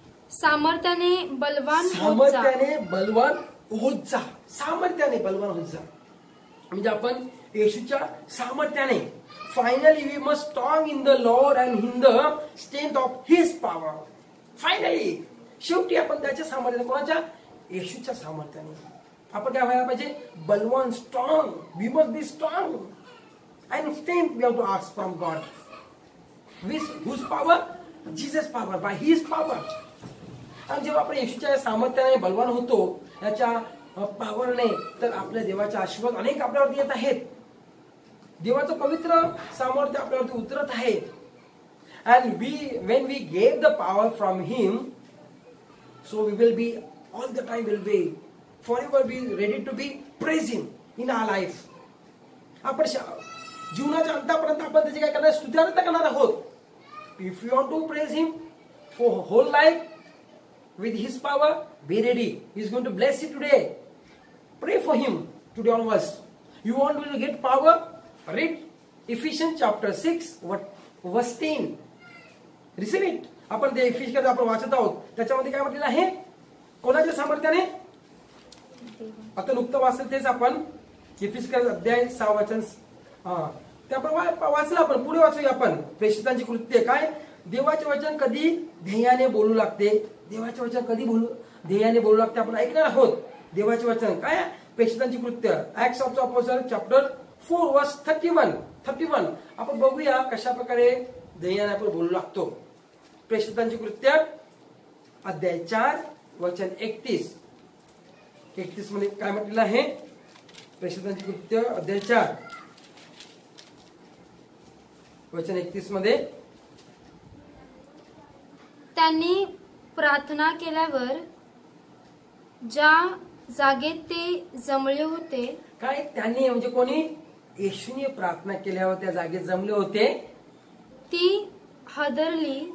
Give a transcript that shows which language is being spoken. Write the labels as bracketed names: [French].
[Marathi] सामर्थ्याने बलवान होत जा. सामर्थ्याने बलवान होत जा. सामर्थ्याने बलवान होत जा म्हणजे आपण येशूच्या सामर्थ्याने. [English] Finally, we must strong in the Lord and in the strength of His power. [Marathi] Finally, शेवटी आपण त्याच्या सामर्थ्याने, कोणाच्या? येशूच्या सामर्थ्याने आपण काय व्हायला पाहिजे? बलवान, [English] Strong. We must be strong and strength we have to ask from God. With whose power? Jesus power, by his power. [Marathi] आणि जेव्हा आपण येशूच्या सामर्थ्याने बलवान होतो, याच्या पॉवरने, तर आपल्या देवाचे आशीर्वाद अनेक आपल्यावरती येत आहेत. देवाचं पवित्र सामर्थ्य आपल्यावरती उतरत आहे. [English] And when we gave the power from Him, so we will be all the time, will be forever be ready to be praising in our life. [Marathi] आपण जीवनाच्या अंतापर्यंत आपण त्याची काय करणार? स्तुत्यार्थ करणार आहोत. [English] If you want to praise Him for whole life with His power, be ready. He is going to bless you today. Pray for Him today onwards. You want to get power? Read Ephesians chapter 6 verse 10. Receive it. [Marathi] आपण ते इफिशियन्स आपण वाचत आहोत. त्याच्यामध्ये काय म्हटलेलं आहे? कोणाच्या सामर्थ्याने? आता नुकतं वाचलं तेच आपण इफिसियन्स अध्याय 6 वचन, ते आपण वाचलं. आपण पुढे वाचूया आपण. प्रेषितांची कृत्य. काय? देवाचे वचन कधी ध्येयाने बोलू लागते? देवाचे वचन कधी ध्येयाने बोलू लागते? आपण ऐकणार आहोत देवाचे वचन. काय? प्रेषितांची कृत्य, [English] Acts of the Apostle chapter 4 verse 31. [Marathi] आपण बघूया कशा प्रकारे ध्येयाने आपण बोलू लागतो. प्रेषितांची कृत्य अध्याय 4 वचन 31 मध्ये काय म्हटलेलं आहे? प्रेषितांची कृत्य अध्याय 4 वचन 31 मध्ये, त्यांनी प्रार्थना केल्यावर ज्या जागेत ते जमले होते. काय? त्यांनी म्हणजे कोणी? येशूने प्रार्थना केल्यावर त्या जागेत जमले होते. ती हादरली.